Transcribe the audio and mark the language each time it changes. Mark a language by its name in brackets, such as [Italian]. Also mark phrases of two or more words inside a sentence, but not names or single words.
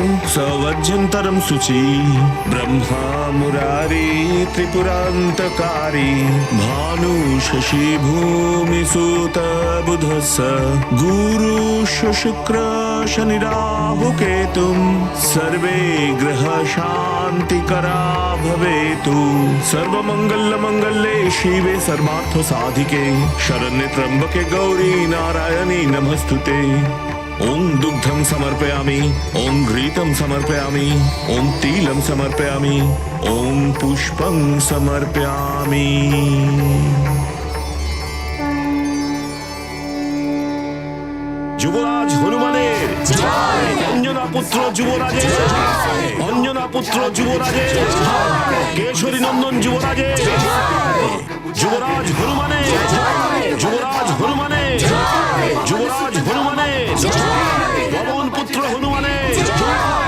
[Sanskrit] সবজ্জন্তরম শুচি ব্রহ্মা মুরারি ত্রিপুরান্তকারি ভানু শশী ভূমি সুত বুধস্স গুরু শুক্র শনি রাহু কেতুম সর্বে গ্রহ শান্তিকরা ভবেতু সর্বমঙ্গল মঙ্গলে শিবে सर्वार्थ साधिके शरण्ये त्र्यंबके गौरी नारायणी नमस्तुते। ओं दुग्धं समर्पयामि, ओं घृतं समर्पयामि, ओं तिलं समर्पयामि, ओं पुष्पं समर्पयामि। [Bangla] যুবরাজ হনুমানের জয়, অঞ্জনা পুত্র যুবরাজের জয়, অঞ্জনা পুত্র যুবরাজের জয়, কেশরী নন্দন যুবরাজের জয়, যুবরাজ হনুমানের জয়, যুবরাজ হনুমানের জয়, যুবরাজ হনুমানের জয়, পবন পুত্র হনুমানের জয়।